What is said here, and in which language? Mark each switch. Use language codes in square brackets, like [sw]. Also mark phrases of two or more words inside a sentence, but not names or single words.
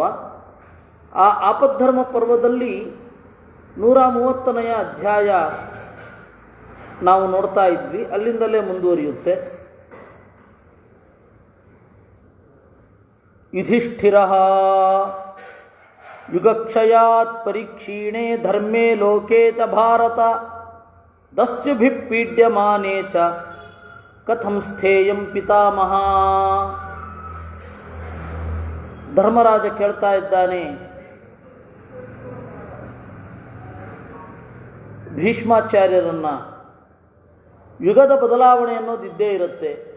[kn] ಆ ಆಪದ್ಧರ್ಮ ಪರ್ವದಲ್ಲಿ 130ನೇ ಅಧ್ಯಾಯ ನಾವು ನೋಡ್ತಾ ಇದ್ವಿ. ಅಲ್ಲಿಂದಲೇ ಮುಂದುವರಿಯುತ್ತೆ. [sa] ಯುಧಿಷ್ಠಿರಃ ಯುಗಕ್ಷಯಾತ್ ಪರೀಕ್ಷೀಣೆ ಧರ್ಮೇ ಲೋಕೆ ಚ ಭಾರತ ದಸ್ಯುಭಿಃ ಪೀಡ್ಯಮಾನೇ ಚ ಕಥಂ ಸ್ಥೇಯಂ ಪಿತಾಮಹ. [kn] ಧರ್ಮರಾಜ ಕೇಳ್ತಾ ಇದ್ದಾನೆ, ಭೀಷ್ಮಾಚಾರ್ಯರನ್ನ, ಯುಗದ ಬದಲಾವಣೆ ಅನ್ನೋದು ಇದ್ದೇ ಇರುತ್ತೆ.